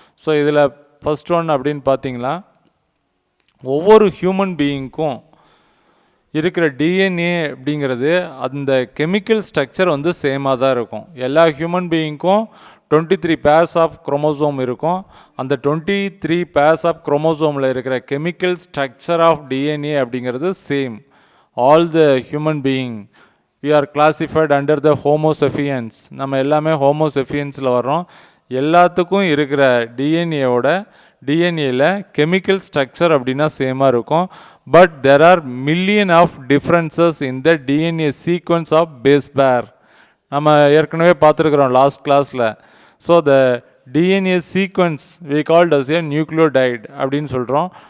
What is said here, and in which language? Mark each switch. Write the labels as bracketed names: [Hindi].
[Tamil] So இதில் first one அப்படின்னு பார்த்தீங்கன்னா, ஒவ்வொரு ஹியூமன் பீயிங்க்கும் இருக்கிற டிஎன்ஏ அப்படிங்கிறது அந்த கெமிக்கல் ஸ்ட்ரக்சர் வந்து சேமாக தான் இருக்கும். எல்லா ஹியூமன் பீயிங்க்கும் 23 பேர்ஸ் ஆஃப் குரோமோசோம் இருக்கும். அந்த 23 பேர்ஸ் ஆஃப் குரோமோசோமில் இருக்கிற கெமிக்கல் ஸ்ட்ரக்சர் ஆஃப் டிஎன்ஏ அப்படிங்கிறது same. [English] All the human being we are classified under the homo sapiens. [Tamil] நம்ம எல்லாமே homo sapiensல வர்றோம். எல்லாத்துக்கும் இருக்கிற டிஎன்ஏல கெமிக்கல் ஸ்ட்ரக்சர் அப்படின்னா சேமாக இருக்கும். [English] But there are million of differences in the DNA sequence of base pair. [Tamil] நம்ம ஏற்கனவே பார்த்துருக்குறோம் லாஸ்ட் கிளாஸில். [English] so the DNA sequence we called as a nucleotide [Tamil] அப்படின்னு சொல்கிறோம்.